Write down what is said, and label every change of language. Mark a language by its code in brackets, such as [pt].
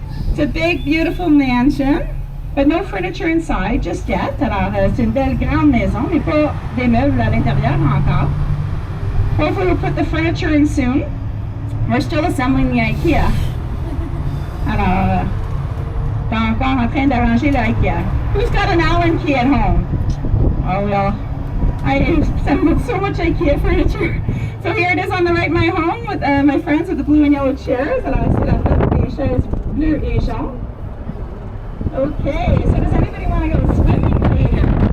[en] It's a big, beautiful mansion, but no furniture inside just yet. [fr] Alors, c'est une belle grande maison, mais pas des meubles à l'intérieur encore. [en] Hopefully we'll put the furniture in soon. We're still assembling the IKEA. [fr] Alors, pas encore en train d'arranger le IKEA. [en] Who's got an Allen key at home? Oh, well, I assembled so much IKEA furniture. So here it is on the right, my home with my friends with the blue and yellow chairs. [fr] Alors, ici, la tête des chaises bleues et jaunes. [en] Okay, so does anybody want to go swimming here?